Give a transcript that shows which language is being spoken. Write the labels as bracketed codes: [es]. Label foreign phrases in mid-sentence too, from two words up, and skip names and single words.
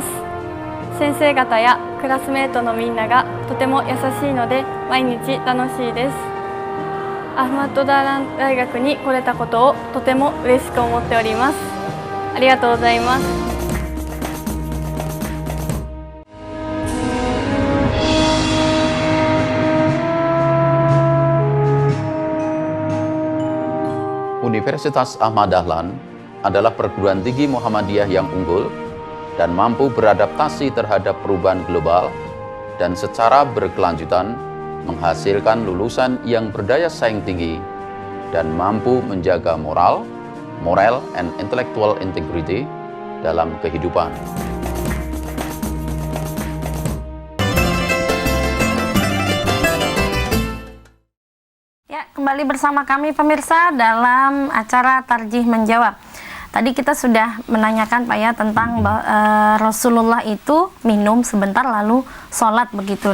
[ja] 先生方やクラスメートのみんながとても優しいので毎日楽しいです。アフマッドダーラン大学に来れたことをとても嬉しく思っております。ありがとうございます。 [id] Universitas Ahmad Dahlan adalah perguruan tinggi Muhammadiyah yang unggul dan mampu beradaptasi terhadap perubahan global dan secara berkelanjutan menghasilkan lulusan yang berdaya saing tinggi dan mampu menjaga [en] moral and intellectual integrity [id] dalam kehidupan. Kembali bersama kami pemirsa dalam acara Tarjih Menjawab. Tadi kita sudah menanyakan Pak ya tentang Rasulullah itu minum sebentar lalu sholat begitu.